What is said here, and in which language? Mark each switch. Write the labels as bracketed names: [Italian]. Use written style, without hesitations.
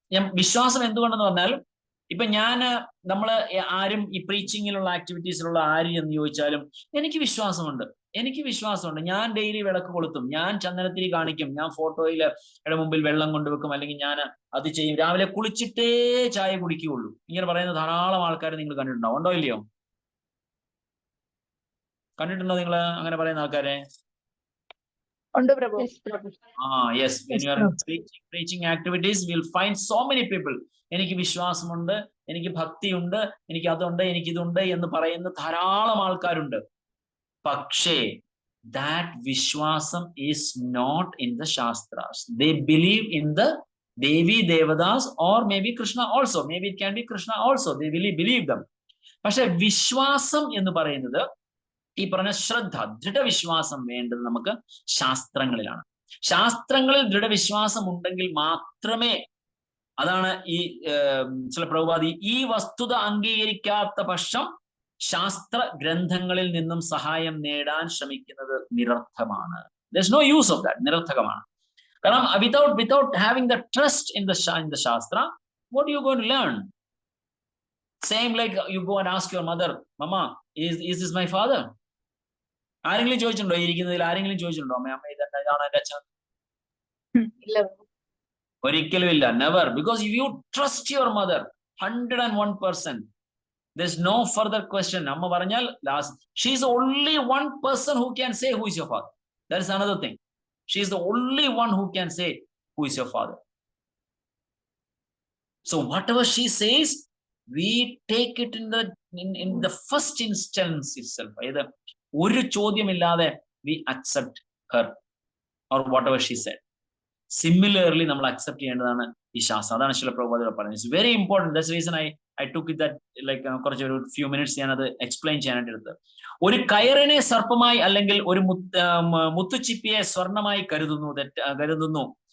[Malayalam] ഞാൻ വിശ്വാസം എന്തുകൊണ്ടെന്ന് പറഞ്ഞാൽ ഇപ്പൊ നമ്മള് ആരും ഈ പ്രീച്ചിങ്ങിലുള്ള ആക്ടിവിറ്റീസിലുള്ള ആര് എന്ന് ചോദിച്ചാലും എനിക്ക് വിശ്വാസമുണ്ട്, ഞാൻ ഡെയിലി വിളക്ക് കൊളുത്തും, ഞാൻ ചന്ദനത്തിരി കാണിക്കും, ഞാൻ ഫോട്ടോയില് മുമ്പിൽ വെള്ളം കൊണ്ടുവെക്കും, അല്ലെങ്കിൽ ഞാൻ അത് ചെയ്യും, രാവിലെ കുളിച്ചിട്ടേ ചായ കുടിക്കുകയുള്ളൂ, ഇങ്ങനെ പറയുന്ന ധാരാളം ആൾക്കാരെ നിങ്ങൾ കണ്ടിട്ടുണ്ടോ? ഉണ്ടോ ഇല്ലയോ? കണ്ടിട്ടുണ്ടോ നിങ്ങൾ അങ്ങനെ പറയുന്ന ആൾക്കാരെ? ഉണ്ട് പ്രഭു. [English] Yes, when you are in preaching activities, we will find so many people. [Malayalam] എനിക്ക് വിശ്വാസമുണ്ട്, എനിക്ക് ഭക്തിയുണ്ട്, എനിക്ക് അതുണ്ട്, എനിക്ക് ഇതുണ്ട് എന്ന് പറയുന്ന ധാരാളം ആൾക്കാരുണ്ട്. പക്ഷേ [English] that വിശ്വാസം is not in the Shastras. They believe in the Devi Devadas or maybe Krishna also. Maybe it can be Krishna also. They really believe them. [Malayalam] പക്ഷെ വിശ്വാസം എന്ന് പറയുന്നത് ഈ പറഞ്ഞ ശ്രദ്ധ, ദൃഢവിശ്വാസം വേണ്ടത് നമുക്ക് ശാസ്ത്രങ്ങളിലാണ്. ശാസ്ത്രങ്ങളിൽ ദൃഢവിശ്വാസം ഉണ്ടെങ്കിൽ മാത്രമേ, അതാണ് ഈ ചില പ്രഭുപാദി, ഈ വസ്തുത അംഗീകരിക്കാത്ത പക്ഷം ശാസ്ത്ര ഗ്രന്ഥങ്ങളിൽ നിന്നും സഹായം നേടാൻ ശ്രമിക്കുന്നത് നിരർത്ഥകമാണ്. [English] There's no use of that. [Malayalam] നിരർത്ഥകമാണ്. കാരണം [English] without having the trust in the Shastra, what are you going to learn? Same like you go and ask your mother, Mama, is this my father? [Malayalam] ആരെങ്കിലും ചോദിച്ചിട്ടുണ്ടോ? ഇരിക്കുന്നതിൽ ആരെങ്കിലും ചോദിച്ചിട്ടുണ്ടോ അമ്മ ഇതാണ് എന്റെ അച്ഛൻ? ഒരിക്കലും ഇല്ല. [English] Never. Because if you trust your mother 101%, there's no further question. [Malayalam] അമ്മ പറഞ്ഞാൽ [English] she is the only one person who can say who is your father. That is another thing. She is the only one who can say who is your father. So whatever she says, we take it in the first instance itself. Either [Malayalam] ഒരു ചോദ്യമില്ലാതെ [English] we accept her or whatever she said. Similarly [Malayalam] നമ്മൾ accept ചെയ്യേണ്ടതാണ് ഈ ശാസ്ത്രം. അതാണ് ശില പ്രഭുപാദർ പറയുന്നത്. [English] It's very important. That's reason I took it that like [Malayalam] കുറച്ചൊരു [English] few minutes [Malayalam] ഞാനത് [English] explain [Malayalam] ചെയ്യാനായിട്ട് എടുത്തത്. ഒരു കയറിനെ സർപ്പമായി അല്ലെങ്കിൽ ഒരു മുത്തുച്ചിപ്പിയെ സ്വർണമായി കരുതുന്നു.